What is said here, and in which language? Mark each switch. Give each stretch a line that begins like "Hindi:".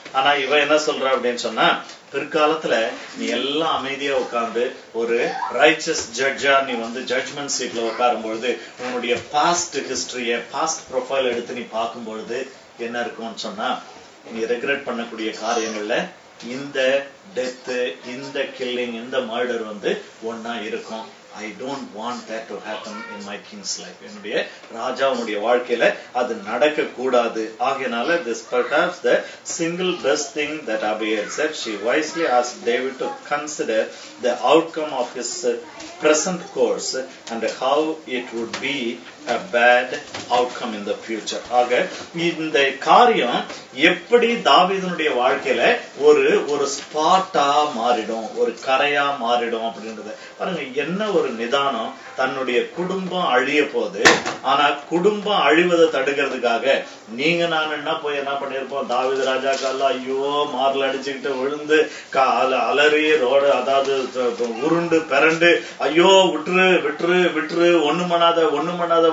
Tamil: ஆனா இவ என்ன சொல்றா அப்படின்னு சொன்னா, பிற்காலத்துல நீ எல்லாம் அமைதியா உட்கார்ந்து ஒரு ரைச்சஸ் ஜட்ஜா நீ வந்து ஜட்ஜ்மெண்ட் சீட்ல உட்காரும் பொழுது உன்னுடைய பாஸ்ட் ஹிஸ்டரிய, பாஸ்ட் ப்ரொஃபைல் எடுத்து நீ பார்க்கும் பொழுது என்ன இருக்கும்னு சொன்னா, நீ ரெக்ரெட் பண்ணக்கூடிய காரியங்கள்ல இந்த டெத், இந்த கில்லிங், இந்த மர்டர் வந்து ஒன்னா இருக்கும்.
English: I don't want that to happen in my king's life.
Tamil: என்னுடைய ராஜாவுடைய வாழ்க்கையில அது நடக்க கூடாது.
English: ஆகையால this perhaps the single best thing that Abigail said. She wisely asked David to consider the outcome of his present course and how it would be a bad outcome in the future.
Tamil: ஆக இந்த காரியம் எப்படி தாவீதுனுடைய வாழ்க்கையில ஒரு ஒரு ஸ்பாட்டா மாறிடும், ஒரு கரையா மாறிடும் அப்படின்றத பாருங்க. என்ன ஒரு நிதானம், தன்னுடைய குடும்பம் அழிய போது, ஆனா குடும்பம் அழிவதை தடுக்கிறதுக்காக நீங்க நான் என்ன போய் என்ன பண்ணிருப்போம், தாவீது ராஜாக்கெல்லாம் ஐயோ மார்ல அடிச்சுக்கிட்டு விழுந்து அலறி ரோடு, அதாவது உருண்டு பிறண்டு ஐயோ விட்டுரு விட்டுரு விட்டுரு, ஒண்ணு பண்ணாத